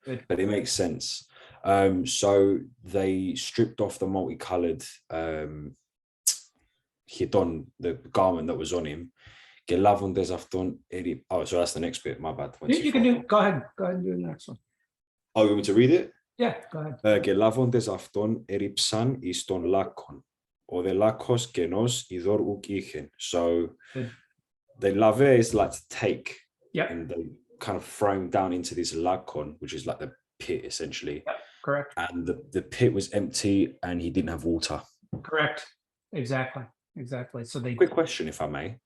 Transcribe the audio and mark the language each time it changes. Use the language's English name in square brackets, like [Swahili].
[English] But it makes sense. So they stripped off the multicolored hidon, the garment that was on him. Oh, so that's the next bit. My bad. You can do. Go ahead and do the next one. Oh, you want me to read it? Yeah, go ahead. [Greek] Και λάβοντες αυτόν ερίψαν εις τον λάκκον. Ο δε λάκκος κενός ειδόρ ουκ είχεν. [English] So the lave is like to take, and they kind of throw him down into this lacon, which is like the pit essentially. Yep, correct. And the pit was empty and he didn't have water. Correct. Exactly. So they. Quick question, if I may.